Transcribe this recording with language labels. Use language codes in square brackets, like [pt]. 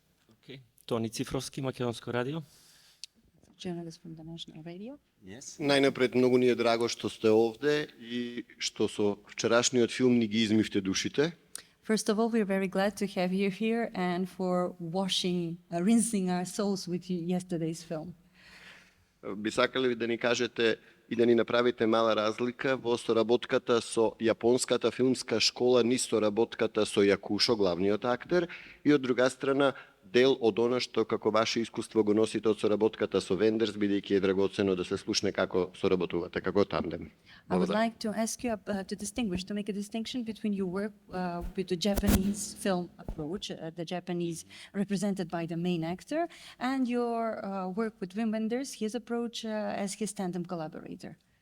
[mk] Океј. Тони Цифровски, Македонско радио. [en] Journalist from the National Radio. Yes. [mk] Најнапред, многу ни е драго што сте овде и што со вчерашниот филм ни ги измивте душите. [en] First of all, we're very glad to have you here and for rinsing our souls with yesterday's film. [mk] Би сакале да ни кажете и да ни направите мала разлика во соработката со јапонската филмска школа, низ соработката со Јакушо, главниот актер, и од друга страна дел од она што како ваше искуство го носите од соработката со Вендерс, бидејќи е драгоцено да се слушне како соработувате, како тандем. [en] I would like to ask you to make a distinction between your work with the Japanese film approach, the Japanese represented by the main actor, and your work with Wim Wenders, his approach as his tandem collaborator.